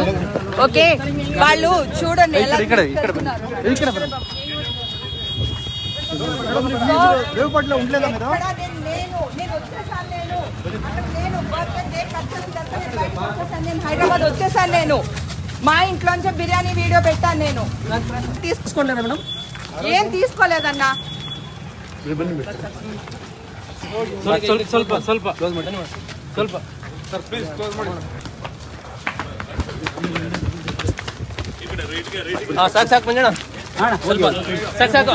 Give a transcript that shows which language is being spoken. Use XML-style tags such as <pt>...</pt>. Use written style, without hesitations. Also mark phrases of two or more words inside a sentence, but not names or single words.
<te>ఓకే, వాళ్ళు చూడండి ఎలా హైదరాబాద్ వచ్చేసాను. నేను మా ఇంట్లోంచి బిర్యానీ వీడియో పెట్టాను. నేను తీసుకోలేదా మేడం? ఏం తీసుకోలేదన్నా.</te> <kn>ಸ್ವಲ್ಪ ಕ್ಲೋಸ್ ಮಾಡಿ ಸ್ವಲ್ಪ ಸರ್ ಪ್ಲೀಸ್ ಕ್ಲೋಸ್ ಮಾಡಿ. ಸಾಕು ಸಾಕು ಮಂಜಣ್ಣ, ಸ್ವಲ್ಪ ಸಾಕು ಸಾಕು.</kn>